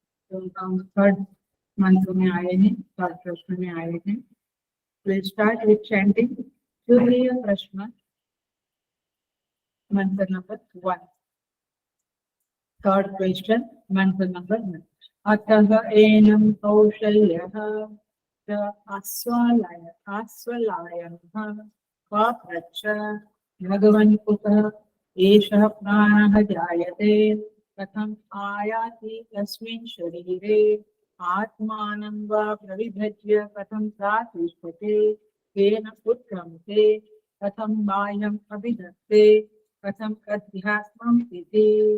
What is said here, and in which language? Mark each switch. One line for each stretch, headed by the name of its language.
Hindi: तो हम थर्ड मंत्र में आए हैं, थर्ड प्रश्न में आए हैं।
English: We'll start with chanting Surya Prashna, mantra number 1. Third question, mantra number 1.
Sanskrit: Ataha enam kaushalyah aswalayah papracha bhagavan kutah एषः प्राणः जायते कथम् आयाति तस्मिन् शरीरे आत्मानं वा प्रविभज्य कथं प्रातिष्ठते केन उत्क्रमते कथं बाह्यम् अभिधत्ते कथम् अध्यात्मम् इति।